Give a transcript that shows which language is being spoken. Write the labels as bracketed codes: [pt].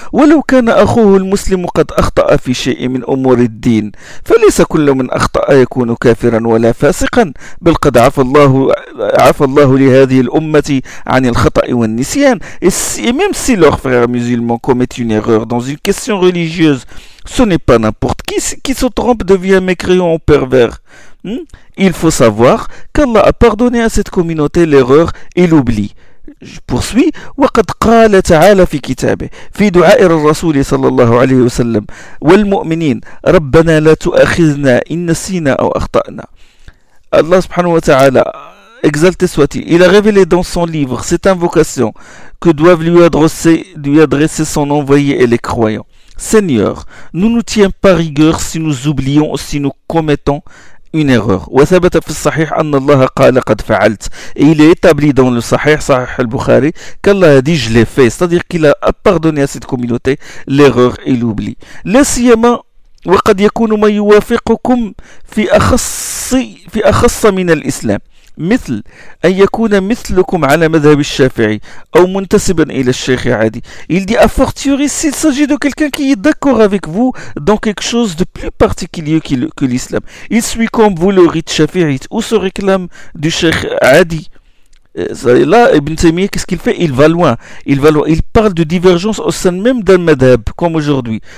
[ar] وَلَوْ كَانَ أَخُوهُ الْمُسْلِمُ قَدْ أَخْطَأَ فِي شَيْءٍ مِنْ أُمُورِ الدِّينِ فَلَيْسَ كُلُّ مَنْ أَخْطَأَ يَكُونُ كَافِرًا وَلَا فَاسِقًا بَلْ قَدْ عَفَا اللَّهُ لِهَذِهِ الْأُمَّةِ عَنِ الْخَطَأِ وَالنِّسْيَانِ. [fr] Et même si leur frère musulman commet une erreur dans une question religieuse, ce n'est pas n'importe qui se trompe devient mécréant ou pervers. Il faut savoir qu'Allah a pardonné à cette communauté l'erreur et l'oubli. Je poursuis. [ar] وقد قال تعالى في كتابه في دعاء الرسول صلى الله عليه وسلم والمؤمنين ربنا لا تؤاخذنا إن نسينا أو أخطأنا. [fr] Allah subhanahu wa ta'ala, exalté soit-il, il a révélé dans son livre cette invocation que doivent lui adresser son envoyé et les croyants: Seigneur, ne nous tiens pas rigueur si nous oublions ou si nous commettons une erreur. [ar] وثبت في الصحيح أن الله قال قد فعلت. [fr] Et il est établi dans le Sahih, Sahih al-Bukhari, qu'Allah a dit je l'ai fait, c'est-à-dire qu'il a pardonné à cette communauté l'erreur et l'oubli. Laissez-moi. [ar] وقد يكون ما يوافقكم في أخص من الإسلام مثل أن يكون مثلكم على مذهب الشافعي أو منتسبا إلى الشيخ عادي. [fr] Il dit: a fortiori s'il s'agit de quelqu'un qui est d'accord avec vous dans quelque chose de plus particulier que l'islam, il suit comme vous le rite shafi'ite ou se réclame du Sheikh Adi. Là, Ibn Taymiyyah, qu'est-ce qu'il fait? Il va loin. Il parle de divergence au sein même d'un madhab, comme aujourd'hui.